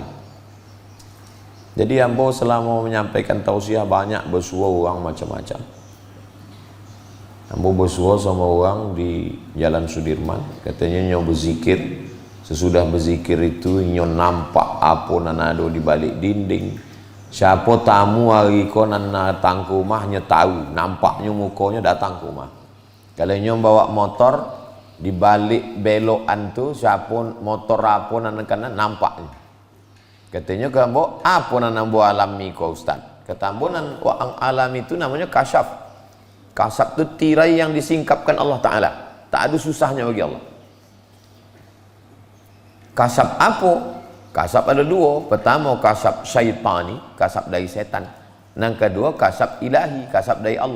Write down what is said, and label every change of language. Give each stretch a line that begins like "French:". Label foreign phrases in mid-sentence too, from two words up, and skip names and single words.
Minangkabau: Jadi ambo selama menyampaikan tausiah banyak bersua orang macam-macam. Ambo bersua sama orang di Jalan Sudirman, katanya nyo berzikir. Sesudah berzikir itu nyo nampak apa nanado di balik dinding. Siapa tamu hari ko nan datang ke rumah nyo tahu, nampaknya mukanya datang ke rumah. Kalau nyo bawa motor di balik belokan tu, siapa motor apa nan kana nampaknya. Katanya ke ambo, apa nan ambo alami ko Ustaz? Kata ambo nan ang alami itu namanya kasyaf. Kasyaf itu tirai yang disingkapkan Allah Ta'ala, tak ada susahnya bagi Allah. Kasyaf apa? Kasyaf ada dua. Pertama kasyaf syaitani, kasyaf dari setan. Yang kedua kasyaf ilahi, kasyaf dari Allah.